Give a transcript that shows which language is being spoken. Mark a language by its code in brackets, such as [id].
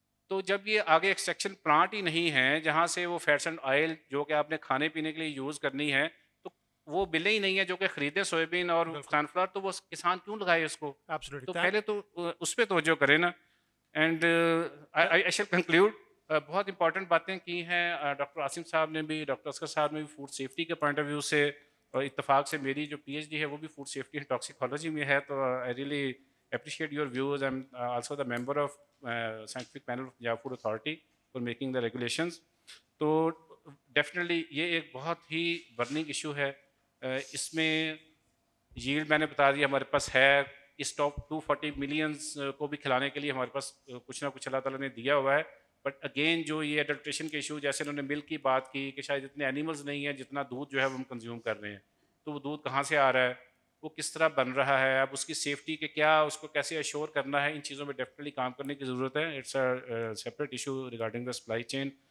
[ur] تو جب یہ آگے ایکسٹریکشن پلانٹ ہی نہیں ہیں جہاں سے وہ فیٹس اینڈ آئل جو کہ آپ نے کھانے پینے کے لیے یوز کرنی ہے، تو وہ بلیں ہی نہیں ہیں جو کہ خریدیں سویا بین اور سن فلاور، تو وہ کسان کیوں لگائے اس کو؟ تو پہلے تو اس پہ توجہ کریں نا. [en] And I shall conclude. [ur] بہت امپورٹنٹ باتیں کی ہیں ڈاکٹر عاصم صاحب نے بھی، ڈاکٹر اصغر صاحب نے بھی فوڈ سیفٹی کے پوائنٹ آف ویو سے، اور اتفاق سے میری جو پی ایچ ڈی ہے وہ بھی فوڈ سیفٹی اینڈ ٹاکسیکالوجی میں ہے. تو [en] I really appreciate your views. I'm also the member of scientific panel of Punjab Food Authority for making the regulations. [ur] تو ڈیفینیٹلی یہ ایک بہت ہی برننگ ایشو ہے. اس میں ییلڈ میں نے بتا دیا ہمارے پاس ہے، اس ٹاپ 240 ملینز کو بھی کھلانے کے لیے ہمارے پاس کچھ نہ کچھ اللہ تعالیٰ نے دیا ہوا ہے. بٹ اگین جو یہ ایڈلٹریشن کے ایشو جیسے انہوں نے ملک کی بات کی کہ شاید اتنے اینیملز نہیں ہیں جتنا دودھ جو ہے وہ ہم کنزیوم کر رہے ہیں, تو وہ دودھ کہاں سے آ رہا ہے, وہ کس طرح بن رہا ہے, اب اس کی سیفٹی کے کیا, اس کو کیسے ایشور کرنا ہے, ان چیزوں میں ڈیفینیٹلی کام کرنے کی ضرورت ہے. [en] It's a separate issue regarding the supply chain.